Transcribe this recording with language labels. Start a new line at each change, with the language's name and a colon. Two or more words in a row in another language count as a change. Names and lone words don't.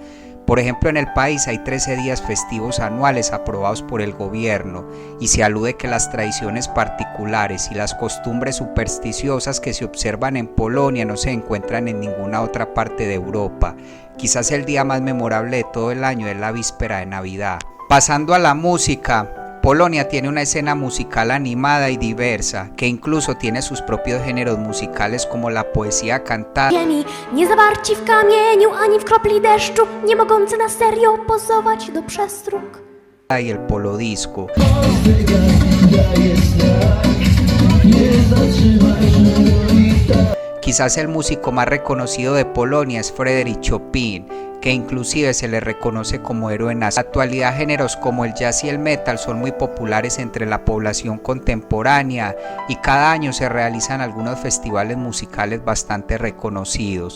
Spanish: Por ejemplo, en el país hay 13 días festivos anuales aprobados por el gobierno y se alude que las tradiciones particulares y las costumbres supersticiosas que se observan en Polonia no se encuentran en ninguna otra parte de Europa. Quizás el día más memorable de todo el año es la víspera de Navidad. Pasando a la música, Polonia tiene una escena musical animada y diversa, que incluso tiene sus propios géneros musicales como la poesía cantada
Polish: Nie zawarci w kamieniu ani w kropli deszczu, nie mogący na serio pozować do przestróg.
Spanish: y el polodisco. Quizás el músico más reconocido de Polonia es Frédéric Chopin, que inclusive se le reconoce como héroe nacional. En la actualidad, géneros como el jazz y el metal son muy populares entre la población contemporánea y cada año se realizan algunos festivales musicales bastante reconocidos.